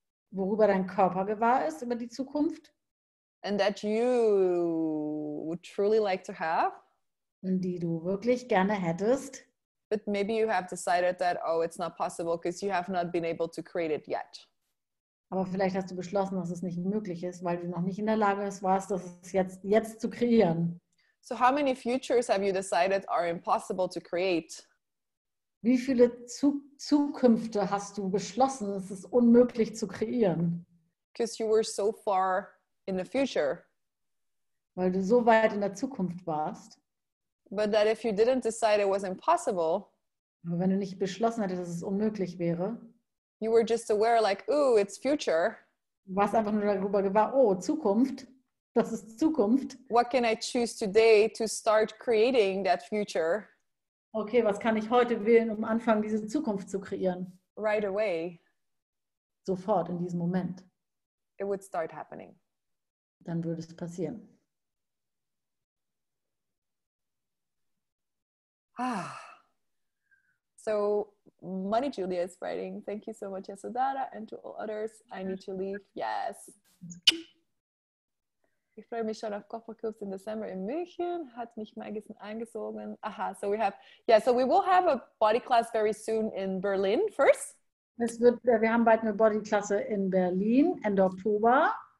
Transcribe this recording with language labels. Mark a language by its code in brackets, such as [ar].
[de] Worüber dein Körper gewahr ist, über die Zukunft. [en] And that you would truly like to have. [de] Und die du wirklich gerne hättest. [en] But maybe you have decided that, oh, it's not possible because you have not been able to create it yet. [de] Aber vielleicht hast du beschlossen, dass es nicht möglich ist, weil du noch nicht in der Lage warst, das jetzt zu kreieren. [en] So how many futures have you decided are impossible to create? [de] Wie viele Zukünfte hast du beschlossen, es ist unmöglich zu kreieren? [en] Because you were so far in the future. [de] Weil du so weit in der Zukunft warst. [en] But that if you didn't decide it was impossible, [de] aber wenn du nicht beschlossen hättest, dass es unmöglich wäre, [en] you were just aware like, ooh, it's future. [de] Du warst einfach nur darüber gewahr, oh, Zukunft, das ist Zukunft. [en] What can I choose today to start creating that future? [de] Okay, was kann ich heute wählen, um anfangen, diese Zukunft zu kreieren? [en] Right away. [de] Sofort, in diesem Moment. [en] It would start happening. [de] Dann würde es passieren. [en] So, Money Julia is writing, thank you so much, Yasodara, and to all others, I need to leave. Yes. [de] Ich freue mich schon auf Kofferkurs in December in München. Hat mich mal eingesogen. [en] Aha, so we will have a body class very soon in Berlin first. [de] Wir haben bald eine Bodyklasse in Berlin, Ende Oktober.